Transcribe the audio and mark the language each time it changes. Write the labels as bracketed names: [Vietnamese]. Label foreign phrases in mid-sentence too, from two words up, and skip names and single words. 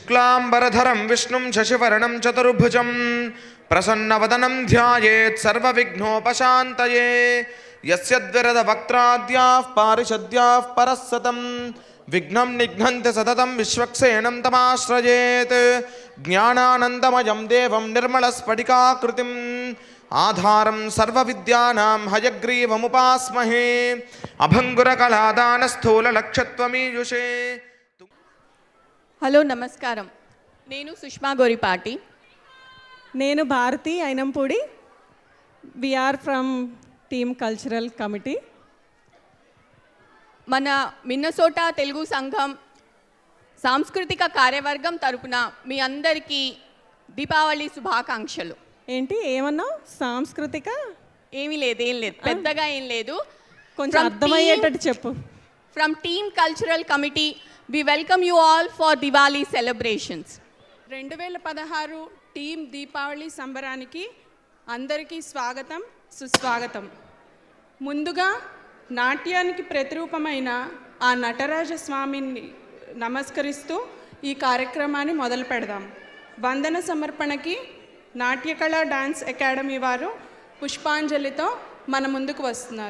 [Sanskrit] शुक्लांबरधरं विष्णुं शशिवर्णं चतुर्भुजं प्रसन्नवदनं ध्यायेत् सर्वविघ्नोपशान्तये यस्य द्विरदवक्त्राद्याः पारिषद्याः परस्सतं विघ्नं निघ्नन्ति सततं विश्वक्सेनं तमाश्रयेत् ज्ञानानन्दमयं देवं निर्मलस्फटिकाकृतिम् आधारं सर्वविद्यानां हयग्रीवमुपास्महे अभङ्गुरकलादानस्थूललक्ष्यत्वमीयुषे. [Telugu] హలో నమస్కారం. నేను సుష్మా గోరిపాటి. [English] నేను భారతి అయినంపూడి. We are from TEAM Cultural Committee. [Telugu] మన మిన్నసోటా తెలుగు సంఘం సాంస్కృతిక కార్యవర్గం తరపున మీ అందరికీ దీపావళి శుభాకాంక్షలు. ఏంటి ఏమన్నావు? సాంస్కృతిక ఏం లేదు పెద్దగా ఏం లేదు, కొంచెం అర్థమయ్యేటట్టు చెప్పు. [English] from TEAM Cultural Committee we welcome you all for Diwali celebrations. [Telugu] 2016 టీమ్ దీపావళి సంబరానికి అందరికీ స్వాగతం, సుస్వాగతం. ముందుగా నాట్యానికి ప్రతిరూపమైన ఆ నటరాజ స్వామిని నమస్కరిస్తూ ఈ కార్యక్రమాన్ని మొదలు పెడదాం. వందన సమర్పణకి నాట్యకళా డాన్స్ అకాడమీ వారు పుష్పాంజలితో మన ముందుకు వస్తున్నారు.